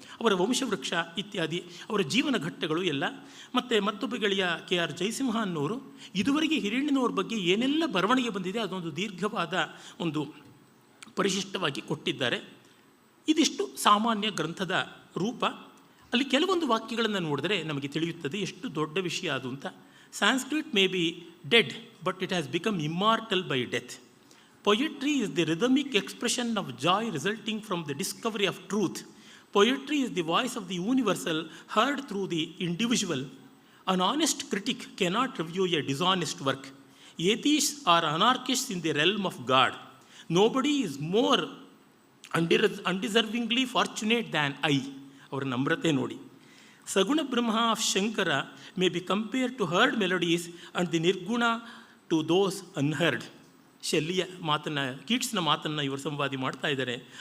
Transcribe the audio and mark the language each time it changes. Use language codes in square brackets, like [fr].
[kn] ಅವರ ವಂಶವೃಕ್ಷ ಇತ್ಯಾದಿ ಅವರ ಜೀವನ ಘಟ್ಟಗಳು ಎಲ್ಲ. ಮತ್ತು ಮತ್ತೊಬ್ಬ ಗೆಳೆಯ KR ಜಯಸಿಂಹ ಅನ್ನೋರು ಇದುವರೆಗೆ ಹಿರಿಯಣ್ಣನವ್ರ ಬಗ್ಗೆ ಏನೆಲ್ಲ ಬರವಣಿಗೆ ಬಂದಿದೆ ಅದೊಂದು ದೀರ್ಘವಾದ ಒಂದು ಪರಿಶಿಷ್ಟವಾಗಿ ಕೊಟ್ಟಿದ್ದಾರೆ. ಇದಿಷ್ಟು ಸಾಮಾನ್ಯ ಗ್ರಂಥದ ರೂಪ. ಅಲ್ಲಿ ಕೆಲವೊಂದು ವಾಕ್ಯಗಳನ್ನು ನೋಡಿದ್ರೆ ನಮಗೆ ತಿಳಿಯುತ್ತದೆ ಎಷ್ಟು ದೊಡ್ಡ ವಿಷಯ ಅದು ಅಂತ. [en] Sanskrit may be dead, but it has become immortal by death. Poetry is the rhythmic expression of joy resulting from the discovery of truth. Poetry is the voice of the universal heard through the individual. An honest critic cannot review a dishonest work. Atheists are anarchists in the realm of God. Nobody is more undeservingly fortunate than I. [kn] ಅವರ ನಮ್ರತೆ ನೋಡಿ. [en] Saguna Brahma of Shankara may be compare to heard melodies and the nirguna to those unheard. [kn] ಶೆಲ್ಲಿಯ ಮಾತನ್ನು, ಕೀಟ್ಸ್ನ ಮಾತನ್ನು ಇವರು ಸಂವಾದಿ ಮಾಡ್ತಾ ಇದ್ದಾರೆ.